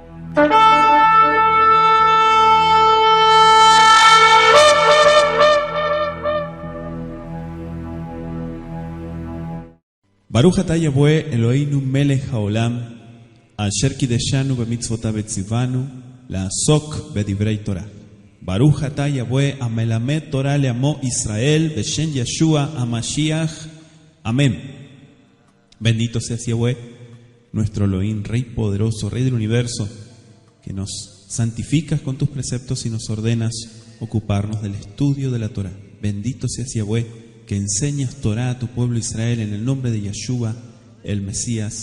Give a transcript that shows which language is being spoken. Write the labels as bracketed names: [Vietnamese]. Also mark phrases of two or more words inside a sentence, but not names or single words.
[Hebrew] ברוך אתה יהוה אלהינו מלך העולם, אשר קדשנו במצותיו וצונו, לעסוק בדברי תורה. ברוך אתה יהוה המלמד תורה לעמו ישראל, בשם ישוע המשיח. [Spanish] Amén. Bendito seas Yahweh, nuestro Elohim, Rey poderoso, Rey del universo, que nos santificas con tus preceptos y nos ordenas ocuparnos del estudio de la Torah. Bendito seas Yahweh, que enseñas Torah a tu pueblo Israel en el nombre de Yeshua, el Mesías.